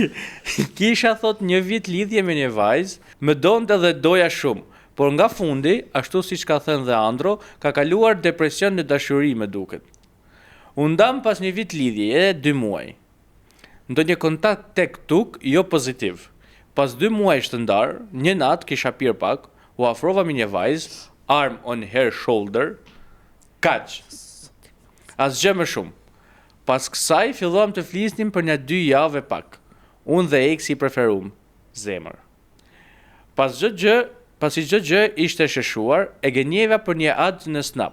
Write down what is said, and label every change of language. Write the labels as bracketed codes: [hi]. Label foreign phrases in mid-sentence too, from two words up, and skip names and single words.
[sq] Kisha thot një vit lidhje me një vajzë, më donte dhe doja shumë, por nga fundi, ashtu siç ka thënë dhe Andro, ka kaluar depresion në dashuri më duket. U ndam pas një vit lidhje, edhe 2 muaj. Ndonjë kontakt tek tuk, jo pozitiv. Pas 2 muaj të ndar, një natë kisha pirë pak, u afrova me një vajzë, [en] arm on her shoulder, [sq] kaq. Asgjë më shumë. Pas kësaj filluam të flisnim për një 2 javë pak. Unë dhe eksi i preferum, zemër. Pasi çdo gjë ishte sheshuar, e gënjeva për një ad në Snap.